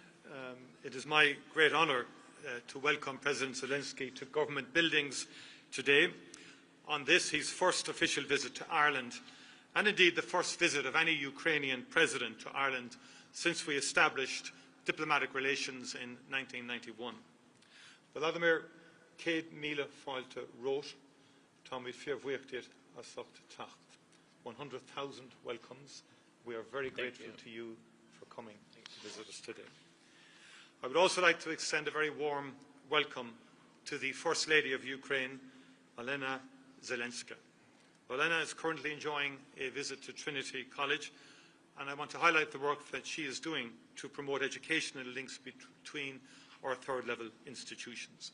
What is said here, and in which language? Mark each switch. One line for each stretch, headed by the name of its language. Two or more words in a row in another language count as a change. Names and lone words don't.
English: It is my great honour to welcome President Zelensky to government buildings today on this, his first official visit to Ireland, and indeed the first visit of any Ukrainian president to Ireland since we established diplomatic relations in 1991.
Irish: Volodymyr, céad míle fáilte rót, tá mí fíormhuachtaíocht a socht tacht.
English: 100,000 welcomes. We are very grateful to you for coming to visit us today. I would also like to extend a very warm welcome to the First Lady of Ukraine, Olena Zelenska. Olena is currently enjoying a visit to Trinity College, and I want to highlight the work that she is doing to promote educational links between our third-level institutions.